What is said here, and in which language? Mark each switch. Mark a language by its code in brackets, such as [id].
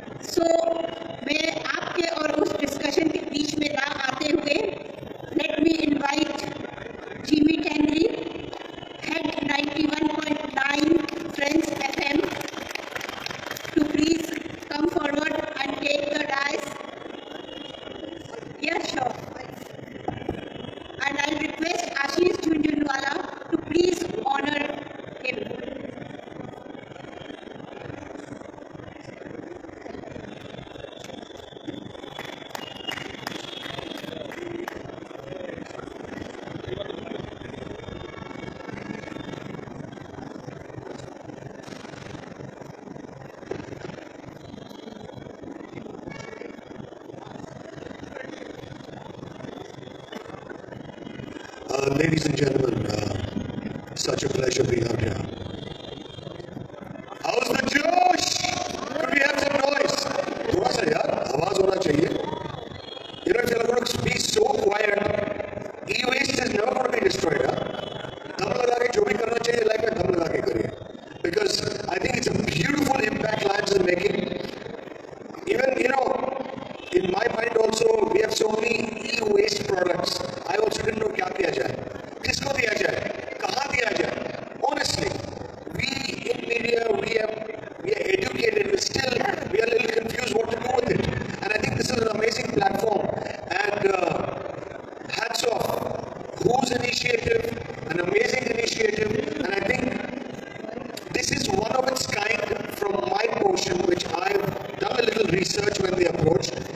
[hi] सो मैं आपके और उस डिस्कशन के बीच में ना आते हुए [en] Let me invite Jimmy Tangri, head 91.9 Friends FM, to please come forward and take the dais. Yes, sure. And I'll request Ashish Jhunjhunwala to please honor him. Ladies and gentlemen, such a pleasure being out here. How's the Josh? Could we have some noise? [hi] थोड़ा सा यार आवाज होना चाहिए. [en] You know, if you're going to be so quiet, e-waste is never going to be destroyed. [hi] दम लगा के जो भी करना चाहिए लाइफ में दम लगा के करिए. [en] Because I think it's a beautiful impact Lions are making. Even, you know, in my mind also, we have so many e-waste products. I also didn't know [hi] क्या किया जाए, किसको दिया जाए, कहाँ दिया जाए. [en] Honestly, we in media, we are educated, we are a little confused what to do with it. And I think this is an amazing platform. And hats off, whose initiative, an amazing initiative. And I think this is one of its kind from my portion, which I've done a little research when they approached.